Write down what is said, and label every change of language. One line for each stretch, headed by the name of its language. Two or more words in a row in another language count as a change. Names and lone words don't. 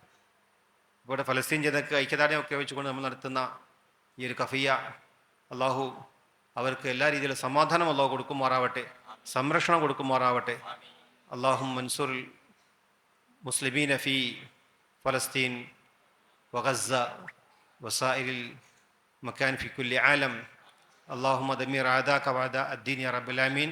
Malayalam: ഇവിടെ ഫലസ്തീൻ ജനതയ്ക്ക് ഐക്യദാർഢ്യമൊക്കെ വെച്ചുകൊണ്ട് നമ്മൾ നടത്തുന്ന ഈ ഒരു കഫിയ, അള്ളാഹു അവർക്ക് എല്ലാ രീതിയിലും സമാധാനം അള്ളാഹു കൊടുക്കുമാറാവട്ടെ, സംരക്ഷണം കൊടുക്കുമാറാവട്ടെ.
Arabic: اللهم منصور مسلمين في فلسطين وغزة وسائر المكان في كل عالم. اللهم دمر أعداءك وأعداء الدين يا رب العالمين.